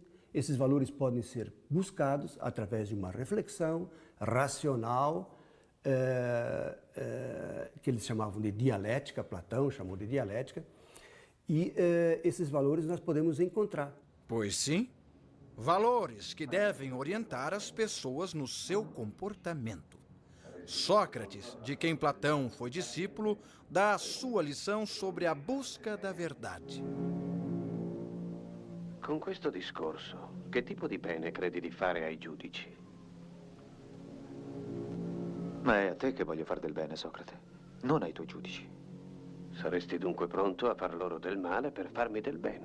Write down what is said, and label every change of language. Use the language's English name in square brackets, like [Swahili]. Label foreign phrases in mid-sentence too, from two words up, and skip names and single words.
[Portuguese] Esses valores podem ser buscados através de uma reflexão racional, que eles chamavam de dialética, Platão chamou de dialética, e esses valores nós podemos encontrar. Pois sim, valores que devem orientar as pessoas no seu comportamento. Sócrates, de quem Platão foi discípulo, dá a sua lição sobre a busca da verdade. [Italian] Con questo discorso, che tipo di bene credi di fare ai giudici? Ma è a te che voglio far del bene, Socrate, non ai tuoi giudici. Saresti dunque pronto a far loro del male per farmi del bene?